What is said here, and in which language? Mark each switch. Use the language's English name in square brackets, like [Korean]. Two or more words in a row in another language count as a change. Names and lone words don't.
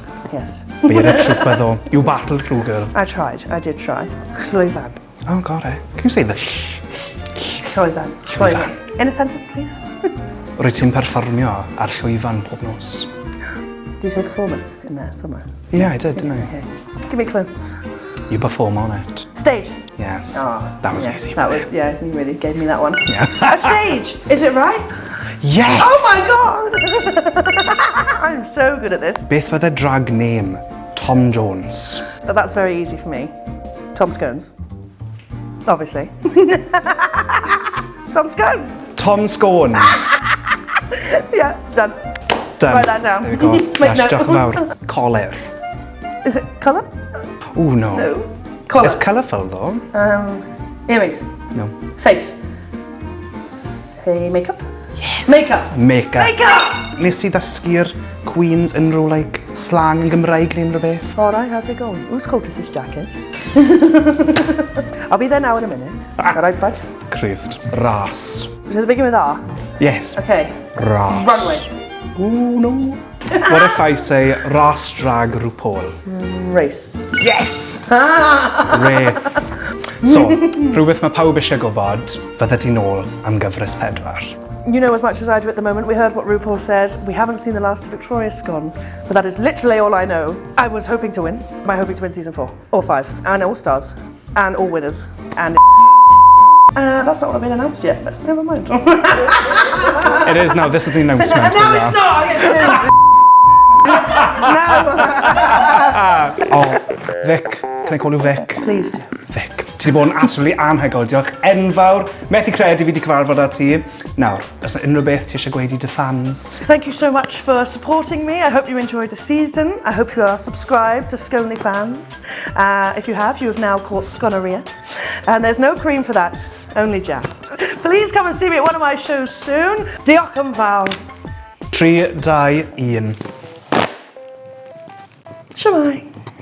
[English] Yes. [Welsh] Be a trwpedd o. [English] You battled through, girl. I tried, I did try. Llwyfan. Oh, got it. Can you say the sh? [Welsh] Llwyfan. Llwyfan. [English] In a sentence, please. [Welsh] Rwyt ti'n perfformio ar llwyfan pob nos? [English] Did you say performance in there somewhere? Yeah, I did, didn't I? Okay. Give me a clue. You perform on it. Stage. Yes. Oh, that was yeah, easy. That was, yeah, you really gave me that one. Yeah. A stage! Is it right? Yes! Oh my god! I'm so good at this. [Welsh] Beth oedd y [English] drag name? [Welsh] Tom Jones. [English] But that's very easy for me. Tom Scones. Obviously. Tom Scones. Tom Scones. Yeah, done. Done. Write that down. There we go. Make Yes, note. [Welsh] diolch yn fawr. Colir. [English] Is it colour? Ooh, no. No. Collar. It's colourful, though. Earrings. No. Face. Hey, makeup? Yes. Makeup. Makeup. Makeup! [Welsh] Nes ti ddysgu'r Queens unrhyw, like, slang yn Gymraeg neu unrhyw beth? [English] Alright, how's it going? Whose coat is this jacket? I'll be there now in a minute. Alright, bud? Christ. Ras. Does it begin with R? Yes. Okay. Ras. Runway. Ooh, no. What if I say Ras Drag RuPaul? Race. Yes! Race. So, [Welsh] rhywbeth mae pawb eisiau gwybod, fydda ti nôl am gyfres 4. [English] You know as much as I do at the moment. We heard what RuPaul said. We haven't seen the last of Victoria's Gone, but that is literally all I know. I was hoping to win. Am I hoping to win season 4? Or 5? And all stars. And all winners. And that's not what I've been announced yet, but never mind. It is now, this is the announcement. No, it's not! I get sued! No! Oh, Vic. Can I call you Vic? Please do. Vic. [Welsh] Ti wedi bod yn absolutely anhygoel. Diolch enfawr. Methu credu fi wedi cyfarfod â ti. Nawr, os yna unrhyw beth ti eisiau gweud i dy fans? [English] Thank you so much for supporting me. I hope you enjoyed the season. I hope you are subscribed to Sconely Fans. If you have, you have now caught Sconorrhea. And there's no cream for that, only jam. Please come and see me at one of my shows soon. [Welsh] Diolch yn fawr. 3, 2, 1. Shwmae.